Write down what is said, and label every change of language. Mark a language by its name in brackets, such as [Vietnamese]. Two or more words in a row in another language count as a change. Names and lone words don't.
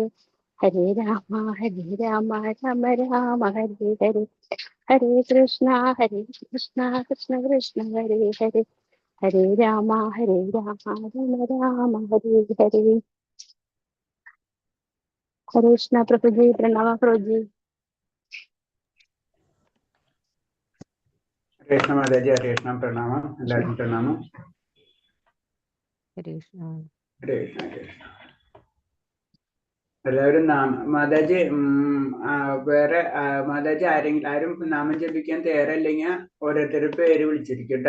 [Sanskrit] ഹരേ രാമ രാമ രാമ ഹരേ ഹരേ. ഹരേ കൃഷ്ണ കൃഷ്ണ കൃഷ്ണ ഹരേ ഹരേ. ഹരേ രാമ രാമ ഹരേ ഹരേ. ഹരേ കൃഷ്ണ പ്രഭുജി. [Malayalam] പ്രണാമ പ്രഭുജി. [Sanskrit] ഹരേ കൃഷ്ണ [Malayalam] മാതാജി. [Sanskrit] ഹരേ കൃഷ്ണ. [Malayalam] പ്രണാമം. എല്ലാവർക്കും പ്രണാമം. [Sanskrit] ഹരേ കൃഷ്ണ. ഹരേ കൃഷ്ണ. ഹരേ കൃഷ്ണ. [Malayalam] എല്ലാവരും മാതാജി വേറെ മാതാജി ആരും നാമം ജപിക്കാൻ തയ്യാറല്ലെങ്കിൽ ഓരോരുത്തരുടെ പേര് വിളിച്ചിരിക്കും കേട്ടോ.